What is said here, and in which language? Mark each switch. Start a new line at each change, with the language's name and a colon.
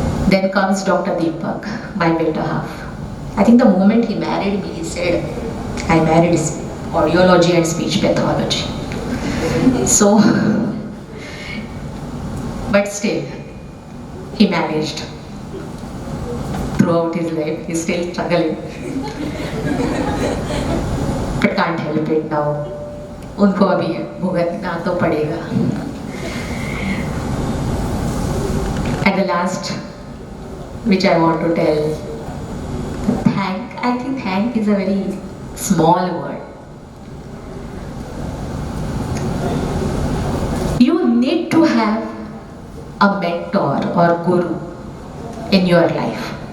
English: Then comes Dr. Deepak, my better half. I think the moment he married me, he said, I married audiology and speech pathology. So, but still, he managed. Throughout his life, he's still struggling. But can't help it now.
Hindi: उनको अभी भुगतना तो पड़ेगा.
English: And the last, which I want to tell, I think thank is a very small word. You need to have a mentor or guru in your life.